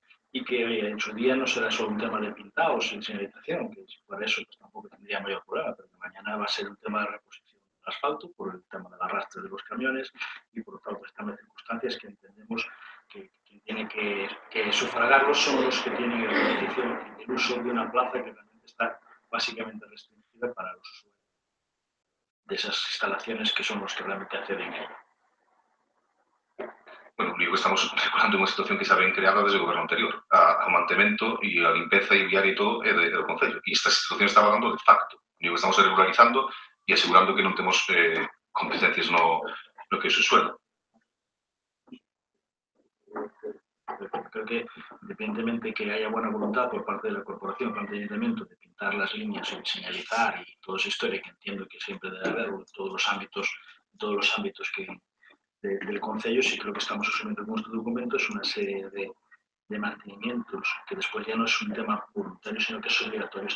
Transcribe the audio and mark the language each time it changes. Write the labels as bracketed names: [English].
[Spanish] y que en su día no será solo un tema de pintados y señalización, que por eso pues, tampoco tendría mayor problema, pero que mañana va a ser un tema de reposición del asfalto, por el tema del arrastre de los camiones y por otras pues, circunstancias que entendemos que quien tiene que sufragarlos son los que tienen el uso de una plaza que realmente está básicamente restringida para los usuarios de esas instalaciones que son los que realmente acceden a ella. [Galician] Bueno, digo, estamos recordando unha situación que xa ven creada desde o goberno anterior, a mantemento e a limpeza e viaria e todo é do Concello. E esta situación estaba dando de facto. Digo, estamos regularizando e asegurando que non temos competencias no que é o suelo. [Spanish] Creo que, independientemente de que haya buena voluntad por parte de la corporación, por parte del ayuntamiento, de pintar las líneas o de señalizar y toda esa historia que entiendo que siempre debe haber en todos los ámbitos del Concello, sí creo que estamos asumiendo con estos documentos una serie de mantenimientos que después ya no es un tema voluntario, sino que es obligatorio.